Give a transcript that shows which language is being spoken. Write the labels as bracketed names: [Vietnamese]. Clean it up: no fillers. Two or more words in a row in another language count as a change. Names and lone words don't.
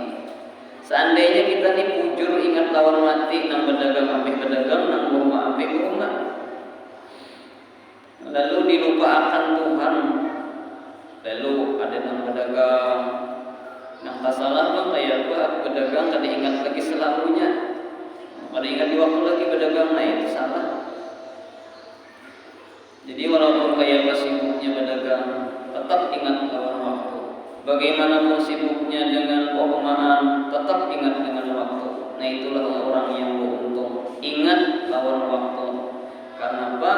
[Banjar] Seandainya kita ni bujur ingat lawan mati, nang berdagang ambil berdagang, nang berumah ambil berumah. Lalu dilupakan Tuhan. Lalu ada nang berdagang, nang tak salah bang kayak apa berdagang kada ingat lagi selalunya. Kada ingat di waktu lagi berdagang, nah itu salah. Jadi walaupun kayak apa sibuknya berdagang, tetap ingat lawan waktu. [Indonesian] Bagaimanapun sibuknya dengan perumahan, tetap ingat dengan waktu. Nah itulah orang yang beruntung. [Banjar] Ingat lawan waktu. Karena apa?